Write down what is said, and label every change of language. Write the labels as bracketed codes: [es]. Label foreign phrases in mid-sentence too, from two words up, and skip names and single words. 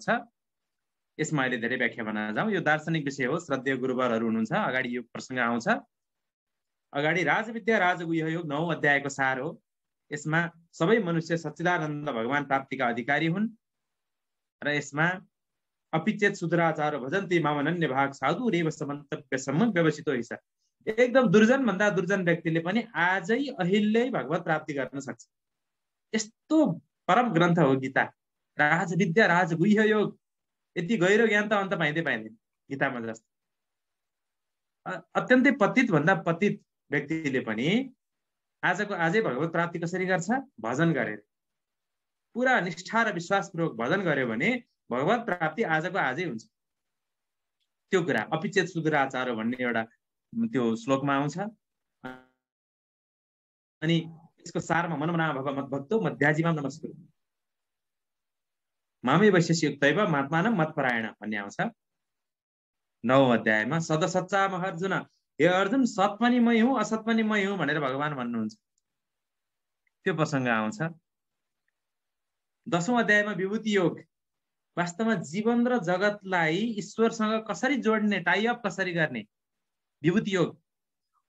[ne] यसमा अहिले धेरै व्याख्या भन्न जाउँ। यो दार्शनिक विषय हो, श्रद्धेय गुरुवरहरू हुनुहुन्छ, अगाडि यो प्रसङ्ग आउँछ। अगाडि राजविद्या राजगुह्य योग 9औं अध्यायको सार हो। यसमा सबै मनुष्य सच्चिदानन्द भगवान प्राप्तिका अधिकारी हुन् र यसमा [sa] अपिचेत सुदराचार भजन्ति मामनन्य भाग साधु रेव समन्तव्यसम्म व्यवसितो हिस्सा। [ne] एकदम दुर्जन भन्दा दुर्जन व्यक्तिले पनि आजै अहिल्यै भगवत प्राप्ति गर्न सक्छ। यस्तो परम ग्रन्थ हो गीता। राजविद्या राजगुह्य योग, यति गहिरो ज्ञान त अन्त पाइँदैन गीतामा जस्तो। अत्यन्तै पतित भन्दा पतित व्यक्तिले पनि आजको आजै भगवत प्राप्ति कसरी गर्छ? भजन गरेर, पुरा निष्ठा र विश्वासपूर्वक भजन गर्यो भने भगवत प्राप्ति आजको आजै हुन्छ। त्यो कुरा [sa] अपिचेत सुदुराचार [ne] भन्ने एउटा त्यो श्लोकमा आउँछ। अनि यसको सारमा [sa] मनमना भव मद्भक्तो मध्याजीमा नमस्कुरु मामे वैश्यस्य युक्तैव महात्मानं मत्परायण [ne] भन्ने आउँछ 9औं अध्यायमा। [sa] सदसच्चा अर्जुन, [ne] हे अर्जुन, सत पनि मै हुँ असत पनि मै हुँ भनेर भगवान भन्नुहुन्छ। त्यो प्रसङ्ग आउँछ। 10औं अध्यायमा विभूति योग। वास्तवमा जीवन र जगतलाई ईश्वरसँग कसरी जोड्ने, टाइअप कसरी गर्ने, विभूति योग।